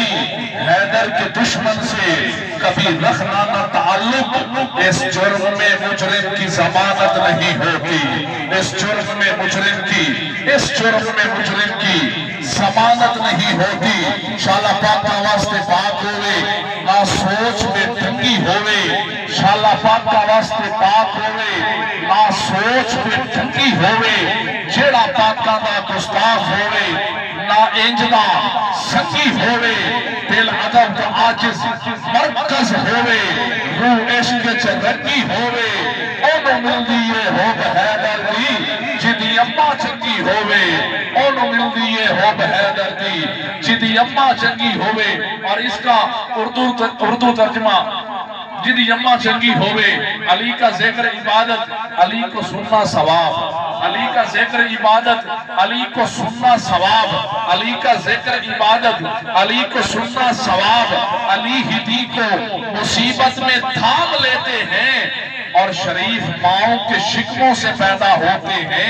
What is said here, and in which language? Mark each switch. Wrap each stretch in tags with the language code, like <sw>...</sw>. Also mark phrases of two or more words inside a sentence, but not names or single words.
<ur>حیدر کے دشمن سے کبھی رکھنا نہ تعلق، اس جرم میں مجرم کی ضمانت نہیں ہوتی، اس جرم میں مجرم کی ضمانت نہیں ہوتی۔</ur> <pa>شالا پاک کا واسطے پاک ہوئے، نہ سوچ میں ٹنگی ہوئے، شالا پاک کا واسطے پاک ہوئے، نہ سوچ میں ٹنگی ہوئے، جیڑا پاکاں دا گستاخ ہوئے، نہ انجدہ سنگی ہوئے، دل ادب تو عاجز مرکز ہوئے، روح عشق چرنگی ہوئے، اونو مل دیئے ہوب حیدر دی جدی اممہ چنگی ہوئے، اونو مل دیئے ہوب حیدر دی جدی اممہ چنگی ہوئے۔</pa> <ur>اور اس کا اردو ترجمہ</ur> <pa>جدی اممہ چنگی ہوئے،</pa> <ur>علی کا ذکر عبادت علی کو سننا ثواب، علی کا ذکر عبادت علی کو سننا ثواب، علی کا ذکر عبادت علی کو سننا ثواب۔ علی ہی دی کو مصیبت میں تھام لیتے ہیں، اور شریف ماؤں کے شکموں سے پیدا ہوتے ہیں۔</ur>